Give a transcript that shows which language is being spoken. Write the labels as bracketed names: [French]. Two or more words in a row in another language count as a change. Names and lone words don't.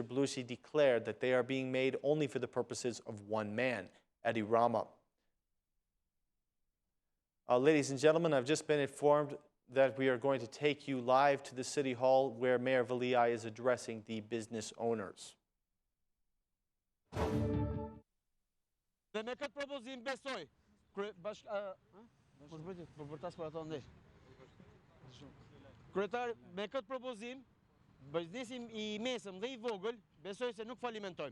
[English] Blushi declared that they are being made only for the purposes of one man, Edi Rama. Ladies and gentlemen, I've just been informed that we are going to take you live to the City Hall where Mayor Veliaj is addressing the business owners. [Albanian] Dhe me këtë propozim besoj, kryetar, me këtë propozim, biznesi I mesëm dhe I vogël, besoj se nuk falimentojmë.